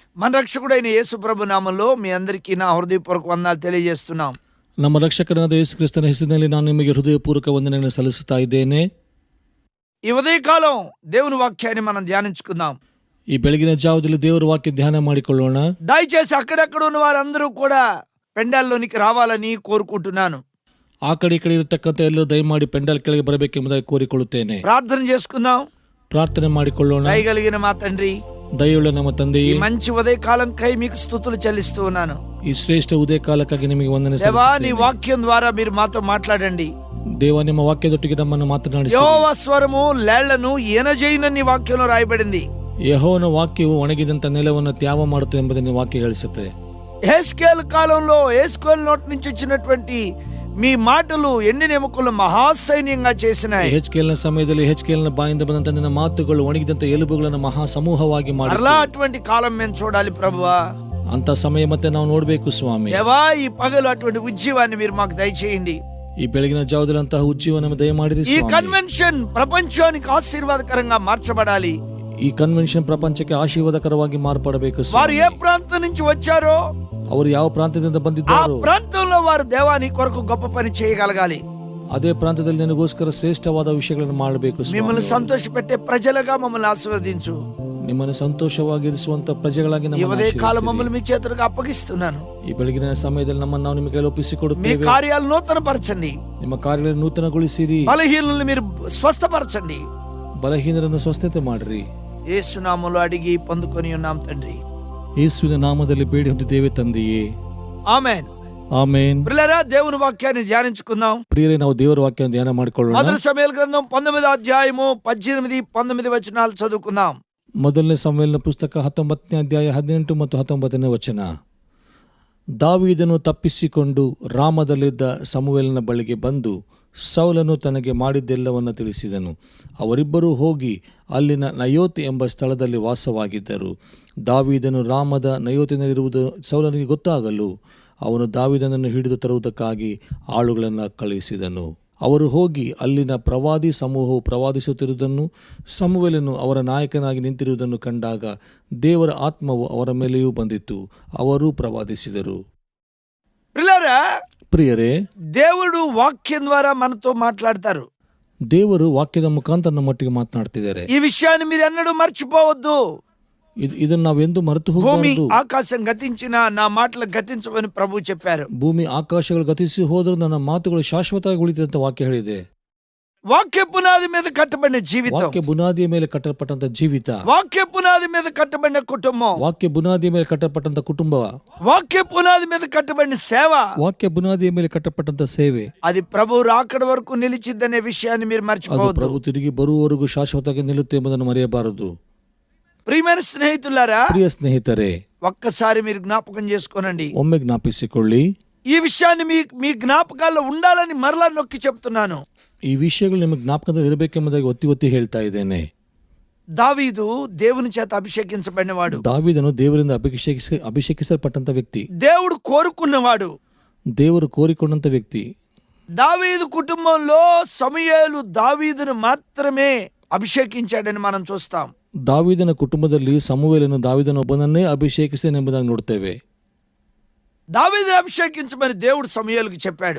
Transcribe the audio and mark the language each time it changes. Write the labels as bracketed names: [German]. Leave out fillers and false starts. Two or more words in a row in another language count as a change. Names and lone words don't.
[Telugu] మన రక్షకుడైన యేసు ప్రభు నామంలో మీ అందరికీ నా హృదయపూర్వక వందనాలు తెలియజేస్తున్నాం. [Kannada] ನಮ್ಮ ರಕ್ಷಕನಾದ ಯೇಸು ಕ್ರಿಸ್ತನ ಹೆಸರಿನಲ್ಲಿ ನಾನು ನಿಮಗೆ ಹೃದಯಪೂರ್ವಕ ವಂದನೆಯನ್ನು ಸಲ್ಲಿಸುತ್ತಾ ಇದ್ದೇನೆ. [Telugu] ఈ ఉదయకాలం దేవుని వాక్యాన్ని మనం ధ్యానించుకుందాం. [Kannada] ಈ ಬೆಳಗಿನ ಜಾವದಲ್ಲಿ ದೇವರ ವಾಕ್ಯ ಧ್ಯಾನ ಮಾಡಿಕೊಳ್ಳೋಣ. [Telugu] దయచేసి అక్కడక్కడ ఉన్న వారందరూ కూడా పెండాల్లోనికి రావాలని కోరుకుంటున్నాను. [Kannada] ಆ ಕಡೆ ಈ ಕಡೆ ಇರತಕ್ಕಂಥ ಎಲ್ಲರೂ ದಯಮಾಡಿ ಪೆಂಡಾಲ್ ಕೆಳಗೆ ಬರಬೇಕೆಂಬುದಾಗಿ ಕೋರಿಕೊಳ್ಳುತ್ತೇನೆ. [Telugu] ప్రార్థన చేసుకుందాం. [Kannada] ಪ್ರಾರ್ಥನೆ ಮಾಡಿಕೊಳ್ಳೋಣ. [Telugu] దయగలిగిన మా తండ్రి, [Kannada] ದಯವುಳ್ಳ ನಮ್ಮ ತಂದೆಯೇ, [Telugu] ఈ మంచి ఉదయకాలం కై మీకు స్తుతులు చెల్లిస్తూ ఉన్నాను. [Kannada] ಈ ಶ್ರೇಷ್ಠ ಉದಯ ಕಾಲಕ್ಕಾಗಿ ನಿಮಗೆ ವಂದನೆ [Telugu] దేవా, నీ [Kannada] ಸಲ್ಲಿಸುತ್ತೇನೆ. [Telugu] వాక్యం ద్వారా మీరు మాతో మాట్లాడండి. [Kannada] ದೇವ, ನಿಮ್ಮ ವಾಕ್ಯದೊಟ್ಟಿಗೆ ನಮ್ಮನ್ನು ಮಾತನಾಡಿಸಿ. [Telugu] యెహోవా స్వరము లేళ్లను ఈనజేయునని వాక్యంలో రాయబడింది. [Kannada] ಯೆಹೋವನ ವಾಕ್ಯವು ಒಣಗಿದಂತ ನೆಲವನ್ನು ತ್ಯಾವ ಮಾಡುತ್ತದೆ ಎಂಬುದನ್ನು ವಾಕ್ಯ ಹೇಳಿಸುತ್ತದೆ. [Telugu] యెహెజ్కేలు కాలంలో యెహెజ్కేలు నోటి నుంచి వచ్చినటువంటి మీ మాటలు ఎండిన ఎముకలు మహాసైన్యంగా చేసినాయి. [Kannada] ಯೆಹೆಜ್ಕೇಲನ ಸಮಯದಲ್ಲಿ ಯೆಹೆಜ್ಕೇಲನ ಬಾಯಿಂದ ಬಂದಂತ ನಿನ್ನ ಮಾತುಗಳು ಒಣಗಿದಂತ ಎಲುಬುಗಳನ್ನು ಮಹಾ ಸಮೂಹವಾಗಿ ಮಾಡಿ. [Telugu] అలా అటువంటి కాలం మేము చూడాలి ప్రభువా. [Kannada] ಅಂತ ಸಮಯ ಮತ್ತೆ ನಾವು ನೋಡ್ಬೇಕು ಸ್ವಾಮಿ. [Telugu] దేవా, ఈ పగలు అటువంటి ఉజ్జీవాన్ని మీరు మాకు దయచేయండి. [Kannada] ಈ ಬೆಳಗಿನ ಜಾವದಲ್ಲಿ ಅಂತಹ ಉಜ್ಜೀವನ ದಯಮಾಡಿರಿ [Telugu] ఈ [Kannada] ಸ್ವಾಮಿ. [Telugu] కన్వెన్షన్ ప్రపంచానికి ఆశీర్వాదకరంగా మార్చబడాలి. [Kannada] ಈ ಕನ್ವೆನ್ಷನ್ ಪ್ರಪಂಚಕ್ಕೆ ಆಶೀರ್ವಾದಕರವಾಗಿ ಮಾರ್ಪಡಬೇಕು [Telugu] వారు [Kannada] ಸ್ವಾಮಿ. [Telugu] ఏ ప్రాంతం నుంచి వచ్చారో [Kannada] ಅವರು ಯಾವ ಪ್ರಾಂತ್ಯದಿಂದ [Telugu] ఆ [Kannada] ಬಂದಿದ್ದಾರೋ [Telugu] ప్రాంతంలో వారు దేవాని కొరకు గొప్ప పని చేయగలగాలి. [Kannada] ಅದೇ ಪ್ರಾಂತ್ಯದಲ್ಲಿ ನಿನಗೋಸ್ಕರ ಶ್ರೇಷ್ಠವಾದ ವಿಷಯಗಳನ್ನು ಮಾಡಬೇಕು [Telugu] మిమ్మల్ని [Kannada] ಸ್ವಾಮಿ. [Telugu] సంతోషపెట్టే ప్రజలుగా మమ్మల్ని ఆశీర్వదించు. [Kannada] ನಿಮ್ಮನ್ನು ಸಂತೋಷವಾಗಿರಿಸುವಂತ ಪ್ರಜೆಗಳಾಗಿ [Telugu] ఈ [Kannada] ನಮ್ಮನ್ನು [Telugu] ఉదయ కాలం [Kannada] ಆಶೀರ್ವದಿಸಿರಿ. [Telugu] మమ్మల్ని మీ చేతులకు అప్పగిస్తున్నాను. [Kannada] ಈ ಬೆಳಗಿನ ಸಮಯದಲ್ಲಿ ನಮ್ಮನ್ನು ನಾವು ನಿಮಗೆ [Telugu] మీ [Kannada] ಒಪ್ಪಿಸಿಕೊಡುತ್ತೇವೆ. [Telugu] కార్యాలు నూతనపరచండి. [Kannada] ನಿಮ್ಮ ಕಾರ್ಯಗಳನ್ನು ನೂತನಗೊಳಿಸಿರಿ. [Telugu] బలహీనుల్ని మీరు స్వస్థపరచండి. [Kannada] ಬಲಹೀನರನ್ನು ಸ್ವಸ್ಥತೆ ಮಾಡಿರಿ. [Telugu] యేసు నామములో అడిగి పొందుకొని ఉన్నాం తండ్రి. [Kannada] ಯೇಸುವಿನ ನಾಮದಲ್ಲಿ ಬೇಡಿ ಹೊಂದಿದ್ದೇವೆ ತಂದೆಯೇ, [Telugu] ఆమేన్. [Kannada] ಆಮೇನ್. [Telugu] ప్రియులారా, దేవుని వాక్యాన్ని ధ్యానించుకుందాం. [Kannada] ಪ್ರಿಯರೇ, ನಾವು ದೇವರ ವಾಕ್ಯವನ್ನು ಧ್ಯಾನ ಮಾಡಿಕೊಳ್ಳೋಣ. [Telugu] మొదటి సమూయేలు గ్రంథం 19వ అధ్యాయము 18-19 వచనాలు చదువుకుందాం. [Kannada] ಮೊದಲನೇ ಸಮುವೇಲನ ಪುಸ್ತಕ 19ನೇ ಅಧ್ಯಾಯ 18 ಮತ್ತು 19ನೇ ವಚನ. ದಾವೀದನು ತಪ್ಪಿಸಿಕೊಂಡು ರಾಮದಲ್ಲಿದ್ದ ಸಮುವೇಲನ ಬಳಿಗೆ ಬಂದು ಸೌಲನು ತನಗೆ ಮಾಡಿದ್ದೆಲ್ಲವನ್ನು ತಿಳಿಸಿದನು. ಅವರಿಬ್ಬರೂ ಹೋಗಿ ಅಲ್ಲಿನ ನಯೋತ್ ಎಂಬ ಸ್ಥಳದಲ್ಲಿ ವಾಸವಾಗಿದ್ದರು. ದಾವೀದನು ರಾಮದ ನಯೋತಿನಲ್ಲಿರುವುದು ಸೌಲನಿಗೆ ಗೊತ್ತಾಗಲು ಅವನು ದಾವೀದನನ್ನು ಹಿಡಿದು ತರುವುದಕ್ಕಾಗಿ ಆಳುಗಳನ್ನು ಕಳುಹಿಸಿದನು. ಅವರು ಹೋಗಿ ಅಲ್ಲಿನ ಪ್ರವಾದಿ ಸಮೂಹವು ಪ್ರವಾದಿಸುತ್ತಿರುವುದನ್ನು, ಸಮುವೇಲನು ಅವರ ನಾಯಕನಾಗಿ ನಿಂತಿರುವುದನ್ನು ಕಂಡಾಗ ದೇವರ ಆತ್ಮವು ಅವರ ಮೇಲೆಯೂ ಬಂದಿತು. ಅವರೂ ಪ್ರವಾದಿಸಿದರು. [Telugu] ప్రియులారా, [Kannada] ಪ್ರಿಯರೇ, [Telugu] దేవుడు వాక్యం ద్వారా మనతో మాట్లాడతారు. [Kannada] ದೇವರು ವಾಕ್ಯದ ಮುಖಾಂತರ ನಮ್ಮೊಟ್ಟಿಗೆ ಮಾತನಾಡ್ತಿದ್ದಾರೆ. [Telugu] ఈ విషయాన్ని మీరు ఎన్నడూ మర్చిపోవద్దు. [Kannada] ಇದನ್ನು ನಾವೆಂದು ಮರೆತು [Telugu] భూమి [Kannada] ಹೋಗಬಾರದು. [Telugu] ఆకాశం గతించిన నా మాటలు గతించవని ప్రభు చెప్పారు. [Kannada] ಭೂಮಿ ಆಕಾಶಗಳು ಗತಿಸಿ ಹೋದರೂ ನನ್ನ ಮಾತುಗಳು ಶಾಶ್ವತವಾಗಿ ಉಳಿತಿದೆ ಅಂತ ವಾಕ್ಯ ಹೇಳಿದೆ. [Telugu] వాక్య పునాది మీద కట్టబడిన జీవితం, [Kannada] ವಾಕ್ಯ ಬುನಾದಿಯ ಮೇಲೆ ಕಟ್ಟಲ್ಪಟ್ಟಂತ ಜೀವಿತ, [Telugu] వాక్య పునాది మీద కట్టబడిన కుటుంబం, [Kannada] ವಾಕ್ಯ ಬುನಾದಿಯ ಮೇಲೆ ಕಟ್ಟಲ್ಪಟ್ಟಂತ ಕುಟುಂಬ, [Telugu] వాక్య పునాది మీద కట్టబడిన సేవ, [Kannada] ವಾಕ್ಯ ಬುನಾದಿಯ ಮೇಲೆ ಕಟ್ಟಲ್ಪಟ್ಟಂತ ಸೇವೆ, [Telugu] అది ప్రభు రాకడ వరకు నిలిచిద్దనే విషయాన్ని మీరు [Kannada] ಅದು [Telugu] మర్చిపోవద్దు. [Kannada] ಪ್ರಭು ತಿರುಗಿ ಬರುವವರೆಗೂ ಶಾಶ್ವತವಾಗಿ ನಿಲ್ಲುತ್ತೆ ಎಂಬುದನ್ನು ಮರೆಯಬಾರದು. [Telugu] ప్రియమైన స్నేహితులారా, [Kannada] ಪ್ರಿಯ ಸ್ನೇಹಿತರೆ, [Telugu] ఒక్కసారి మీరు జ్ఞాపకం చేసుకోనండి. [Kannada] ಒಮ್ಮೆ ಜ್ಞಾಪಿಸಿಕೊಳ್ಳಿ. [Telugu] ఈ విషయాన్ని మీ జ్ఞాపకాల్లో ఉండాలని మరలా నొక్కి చెప్తున్నాను. [Kannada] ಈ ವಿಷಯಗಳು ನಿಮಗೆ ಜ್ಞಾಪಕದಲ್ಲಿ ಇರಬೇಕೆಂಬುದಾಗಿ ಒತ್ತಿ ಒತ್ತಿ ಹೇಳ್ತಾ ಇದ್ದೇನೆ. [Telugu] దావీదు దేవుని చేత అభిషేకించబడినవాడు. [Kannada] ದಾವೀದನು ದೇವರಿಂದ ಅಭಿಷೇಕಿಸಲ್ಪಟ್ಟಂತ ವ್ಯಕ್ತಿ, [Telugu] దేవుడు కోరుకున్నవాడు. [Kannada] ದೇವರು ಕೋರಿಕೊಂಡಂತ ವ್ಯಕ್ತಿ. [Telugu] దావీదు కుటుంబంలో సమూయేలు దావీదును మాత్రమే అభిషేకించాడని మనం చూస్తాం. [Kannada] ದಾವೀದನ ಕುಟುಂಬದಲ್ಲಿ ಸಮುವೇಲನು ದಾವೀದನ ಒಬ್ಬನನ್ನೇ ಅಭಿಷೇಕಿಸನೆಂಬುದಾಗಿ ನೋಡ್ತೇವೆ. [Telugu] దావీదును అభిషేకించమని దేవుడు సమూయేలుకు చెప్పాడు.